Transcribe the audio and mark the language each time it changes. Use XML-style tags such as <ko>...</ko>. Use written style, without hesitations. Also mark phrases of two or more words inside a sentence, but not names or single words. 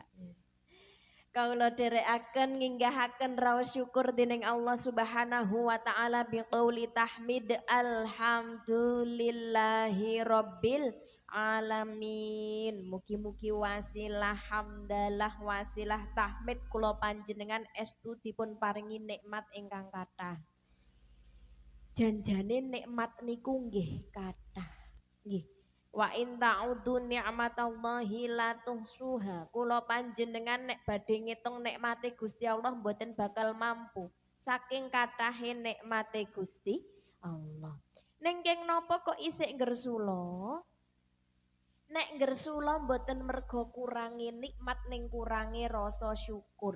<jv>Kawula dherekaken nginggahaken raos syukur dening Allah</jv> <ar>سبحانه وتعالى بقول التحميد الحمد لله رب العالمين.</ar> <jv>Mugi-mugi wasilah hamdalah wasilah tahmid kula panjenengan estu dipun paringi nikmat ingkang kathah. Janjane nikmat niku nggih kathah. Nggih.</jv> <ar>وإن تعدوا نعمة الله لا تحصوها.</ar> <jv>Kula panjenengan nek badhe ngitung nikmate Gusti Allah mboten bakal mampu. Saking kathahe nikmate Gusti Allah. Ning keng napa kok isih ngersula? Nek ngersula mboten mergo kurangi nikmat ning kurangi rasa syukur.</jv>